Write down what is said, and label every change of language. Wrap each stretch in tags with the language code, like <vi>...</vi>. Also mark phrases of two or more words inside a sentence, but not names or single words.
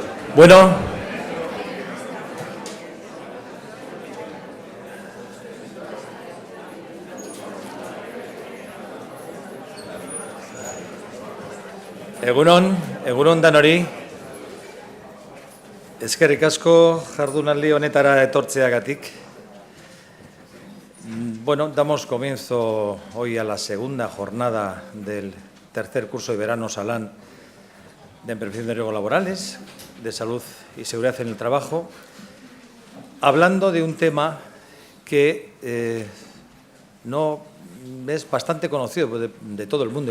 <eu>Bueno, egunon danori. Eskerrik asko jardunaldi honetara etortzeagatik.</eu> <es>Bueno, damos comienzo hoy a la segunda jornada del tercer curso de verano Salán de Prevención de Riesgos Laborales, de Salud y Seguridad en el Trabajo, hablando de un tema que no es bastante conocido de todo el mundo.</es>